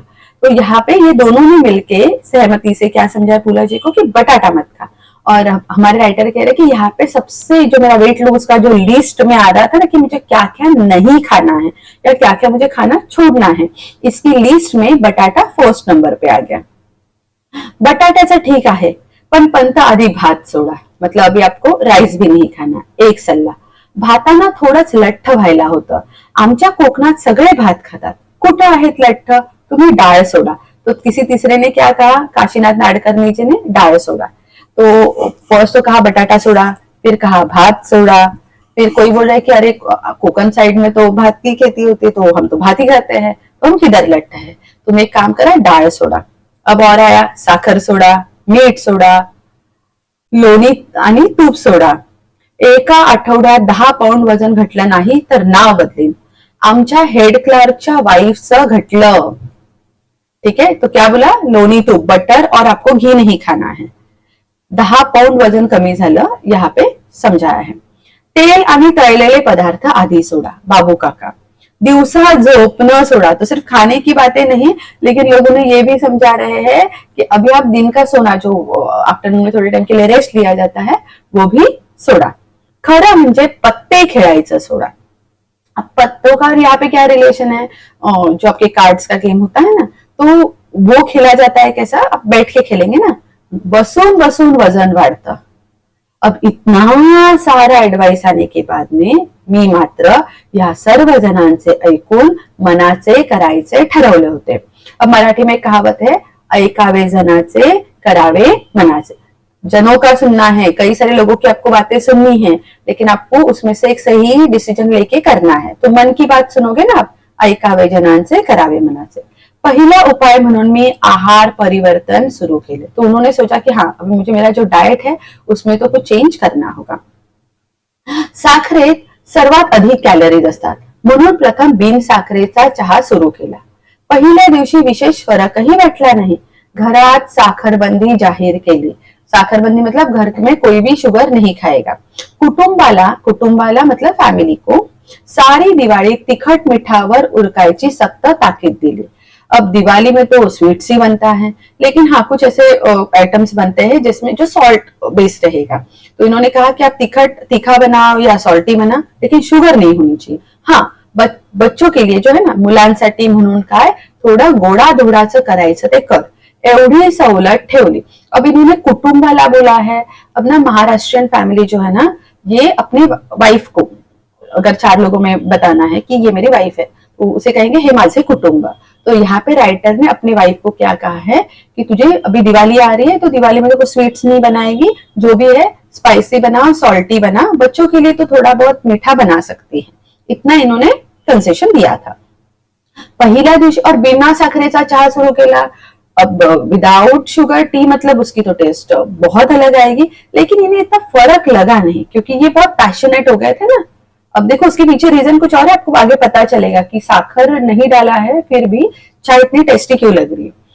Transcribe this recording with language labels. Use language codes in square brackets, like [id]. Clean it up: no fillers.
[hi] तो यहाँ पे ये दोनों ने मिलके सहमति से क्या समझाया पु.ल. जी को कि बटाटा मत खा. और हमारे राइटर कह रहे कि यहाँ पे सबसे जो मेरा वेट लूज का जो लिस्ट में आ रहा था ना कि मुझे क्या क्या नहीं खाना है या क्या क्या मुझे खाना छोड़ना है, इसकी लिस्ट में बटाटा फर्स्ट नंबर पे आ गया. [mr] बटाट्याचं ठीक आहे, पण पंत आधी भात सोडा, [hi] मतलब अभी आपको राईस भी नहीं खाना. [mr] एक सल्ला, भाताना थोडंच लठ्ठ व्हायला होतं. आमच्या कोकणात सगळे भात खातात, कुठं आहेत लठ्ठ, तुम्ही डाळ सोडा. [hi] तो किसी तीसरे ने क्या कहा, काशीनाथ नाडकर्णी जी ने डाळ सोडा. तो फर्स्ट तो कहा बटाटा सोडा, फिर कहा भात सोडा, फिर कोई बोल रहा है कि अरे कोकण साइड में तो भात की खेती होती है तो हम तो भात ही खाते हैं, तो हम किधर लट्ट है. [mr] तुम एक काम करा, डाळ सोडा. [hi] अब और आया [mr] साखर सोडा, मीठ सोडा, लोणी आणि तूप सोडा. एका आठवड्यात 10 पाउंड वजन घटलं नाही तर नाव बदलेन. आमच्या हेड क्लार्कच्या वाईफचं घटलं. [hi] ठीक है, तो क्या बोला, लोणी तूप बटर और आपको घी नहीं खाना है. [mr] 10 पाउंड वजन कमी झालं, [hi] यहाँ पे समझाया है. [mr] तेल आणि तळलेले पदार्थ आधी सोडा, बाबू काका. दिवसा झोपना सोडा. [hi] तो सिर्फ खाने की बातें नहीं, लेकिन लोगों ने ये भी समझा रहे हैं कि अभी आप दिन का सोना जो आफ्टरनून में थोड़े टाइम के लिए रेस्ट लिया जाता है वो भी सोडा. [mr] खरं म्हणजे पत्ते खेळायचं सोडा. [hi] अब पत्तों का यहाँ पे क्या रिलेशन है, जो आपके कार्ड्स का गेम होता है ना, तो वो खेला जाता है कैसा, आप बैठ के खेलेंगे ना, [mr] बसून बसून वजन वाढतं. [hi] अब इतना सारा ऍडवाइस आने के बाद में [mr] मी मात्र या सर्व जणांचे ऐकून मनाचे करायचे ठरवले होते. [hi] अब मराठी में कहावत है, [mr] ऐकावे जनाचे करावे मनाचे. [hi] जनों का सुनना है, कई सारे लोगों की आपको बातें सुननी है, लेकिन आपको उसमें से एक सही डिसीजन लेके करना है. तो मन की बात सुनोगे ना आप, [mr] ऐकावे जनांचे करावे मनाचे. पहिला उपाय म्हणून मी आहार परिवर्तन सुरू केले. [hi] तो उन्होंने सोचा कि हाँ, अभी मुझे मेरा जो डाइट है उसमें तो कुछ चेंज करना होगा. [mr] साखरेत सर्वात अधिक कॅलरीज असतात, म्हणून प्रथम बिन साखरेचा चहा सुरू केला. पहिल्या दिवशी विशेष फरकही वाटला नाही. घरात साखरबंदी जाहीर केली. [hi] साखरबंदी मतलब घर में कोई भी शुगर नहीं खाएगा. [mr] कुटुंबाला [hi] मतलब फैमिली को [mr] सारी दिवाळी तिखट मिठावर उरकायची सख्त ताकीद दिली. [hi] अब दिवाली में तो स्वीट्स ही बनता है, लेकिन हाँ कुछ ऐसे आइटम्स बनते हैं जिसमें जो सॉल्ट बेस्ड रहेगा. तो इन्होंने कहा कि आप तीखा बनाओ या सॉल्टी बना, लेकिन शुगर नहीं होनी चाहिए. हाँ, बच्चों के लिए जो है ना, [mr] मुलांसाठी म्हणून काय थोडं गोडाधोडाचं करायचं ते कर, एवढी सवलत ठेवली. [hi] अब इन्होंने कुटुंबाला बोला है. अब ना महाराष्ट्रियन फैमिली जो है ना, ये अपनी वाइफ को अगर 4 लोगों में बताना है कि ये मेरी वाइफ है, तो उसे कहेंगे [mr] हे माझे कुटुंब. [hi] तो यहाँ पे राइटर ने अपनी वाइफ को क्या कहा है कि तुझे अभी दिवाली आ रही है तो दिवाली में तो कुछ स्वीट्स नहीं बनाएगी, जो भी है स्पाइसी बना, सॉल्टी बना, बच्चों के लिए तो थोड़ा बहुत मीठा बना सकती है. इतना इन्होंने कंसेशन दिया था. [mr] पहिल्या दिवशी और बिना साखरेचा चहा सुरू केला. [hi] अब विदाउट शुगर टी मतलब उसकी तो टेस्ट बहुत अलग आएगी, लेकिन इन्हें इतना फर्क लगा नहीं क्योंकि ये बहुत पैशनेट हो गए थे ना. अब देखो उसके पीछे रीजन कुछ और है, आपको आगे पता चलेगा कि साखर नहीं डाला है फिर भी चाय इतनी टेस्टी क्यों लग रही है.